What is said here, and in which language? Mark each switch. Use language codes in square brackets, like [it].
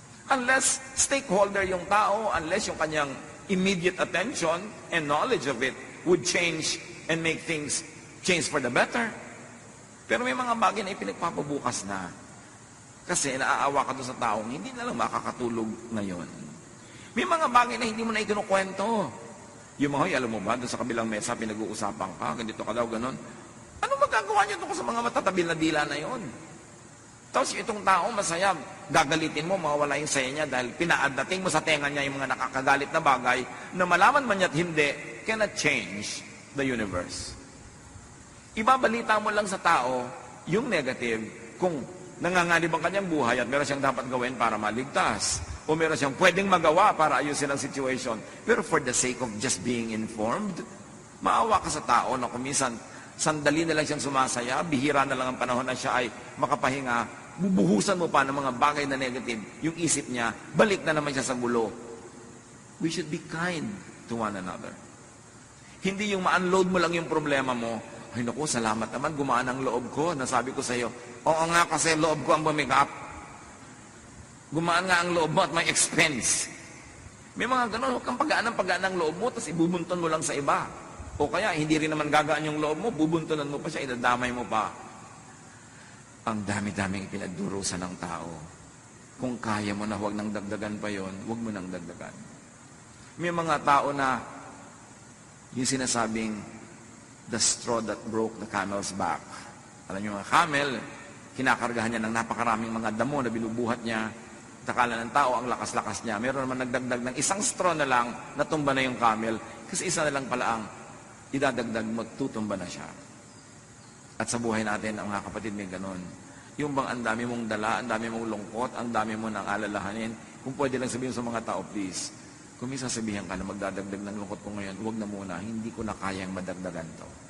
[en] Unless stakeholder [tl] yung tao, [en] unless [tl] yung kanyang [en] immediate attention and knowledge of it would change and make things change for the better. [tl] Pero may mga bagay na ipinagpapabukas na. Kasi naaawa ka doon sa taong hindi na lang makakatulog ngayon. May mga bagay na hindi mo na ikinukwento. Yung mga, alam mo ba, doon sa kabilang mesa, pinag-uusapan ka, ganito ka daw, ganon. Ano magagawa niyo doon sa mga matatabil na dila na yon? Tapos itong tao, masaya, gagalitin mo, mawawala yung saya niya dahil pinaadating mo sa tenga niya yung mga nakakagalit na bagay na malaman man niya't hindi, [en] cannot change the universe. [tl] Ibabalita mo lang sa tao yung negative kung nanganganib ang kanyang buhay at meron siyang dapat gawin para maligtas o meron siyang pwedeng magawa para ayusin ang situation. Pero [en] for the sake of just being informed, [tl] maawa ka sa tao na kuminsan sandali na lang siyang sumasaya, bihira na lang ang panahon na siya ay makapahinga, bubuhusan mo pa ng mga bagay na negative, yung isip niya, balik na naman siya sa gulo. [en] We should be kind to one another. [tl] Hindi yung ma-unload mo lang yung problema mo, ay naku, salamat naman, gumaan ang loob ko. Nasabi ko sa iyo, oo nga kasi loob ko ang bumigap. Gumaan nga ang loob mo at may expense. May mga ganun, huwag kang pagaan ng loob mo, tapos ibubunton mo lang sa iba. O kaya, hindi rin naman gagaan yung loob mo, bubuntunan mo pa siya, idadamay mo pa. Ang dami-daming pinagdurusan ng tao. Kung kaya mo na huwag nang dagdagan pa yon, huwag mo nang dagdagan. May mga tao na yung sinasabing [en] the straw that broke the camel's back. [tl] Alam niyo mga camel, kinakargahan niya ng napakaraming mga damo na binubuhat niya. Takala ng tao ang lakas-lakas niya. Meron naman nagdagdag ng isang straw na lang, natumba na yung camel. Kasi isa na lang pala ang idadagdag, magtutumba na siya. At sa buhay natin, ang mga kapatid may ganon. Yung bang ang dami mong dala, ang dami mong lungkot, ang dami mo nang alalahanin, kung pwede lang sabihin sa mga tao, please, kung may sasabihan ka na magdadagdag ng lungkot ko ngayon, huwag na muna, hindi ko na kayang madagdagan to.